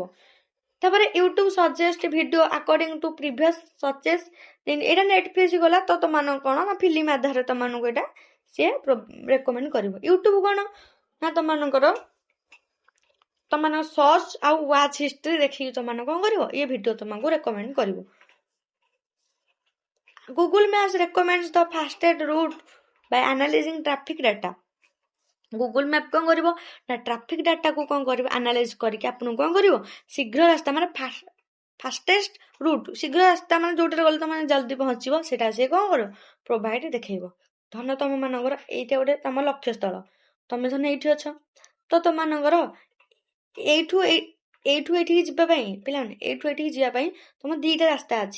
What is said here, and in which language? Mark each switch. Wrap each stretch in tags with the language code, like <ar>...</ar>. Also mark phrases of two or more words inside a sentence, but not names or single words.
<or>ତାପରେ</or> <en>YouTube suggest video according to previous searches,</en> <or>ଏଇଟା ନେଟଫ୍ଲିକ୍ସ ଗଲା ତ ତମମାନଙ୍କୁ କଣ ନା ଫିଲ୍ମ ଆଧାରରେ ତମମାନଙ୍କୁ ଏଇଟା ସିଏ ରେକମେଣ୍ଡ କରିବ। ୟୁଟ୍ୟୁବ କଣ ନା ତମମାନଙ୍କ ସର୍ଚ୍ଚ ଆଉ</or> <en>watch history</en> <or>ଦେଖିକି ତମମାନଙ୍କୁ କଣ କରିବ ଇଏ ଭିଡିଓ ତମକୁ ରେକମେଣ୍ଡ କରିବ।</or> <en>Google Maps recommends the fastest route by analyzing traffic data।</en> <or>ଗୁଗୁଲ ମ୍ୟାପ୍ କ'ଣ କରିବ ନା ଟ୍ରାଫିକ୍ ଡାଟାକୁ କ'ଣ କରିବ ଆନାଲାଇଜ୍ କରିକି ଆପଣଙ୍କୁ କ'ଣ କରିବ ଶୀଘ୍ର ରାସ୍ତା ମାନେ</or> <en>fastest route</en> <or>ଶୀଘ୍ର ରାସ୍ତା ମାନେ ଯୋଉଟାରେ ଗଲେ ତମେ ଜଲ୍ଦି ପହଞ୍ଚିବ ସେଇଟା ସେ କ'ଣ କରିବ ପ୍ରୋଭାଇଡ୍ ଦେଖେଇବ। ଧନ ତମମାନଙ୍କର ଏଇଟା ଗୋଟେ ତମ ଲକ୍ଷ୍ୟସ୍ଥଳ, ତମେ ଧନ ଏଇଠି ଅଛ ତ ତମମାନଙ୍କର ଏଇଠୁ ଏଇଠିକି ଯିବା ପାଇଁ ପିଲାମାନେ ଏଇଠୁ ଏଇଠିକି ଯିବା ପାଇଁ ତମ ଦିଟା ରାସ୍ତା ଅଛି।</or>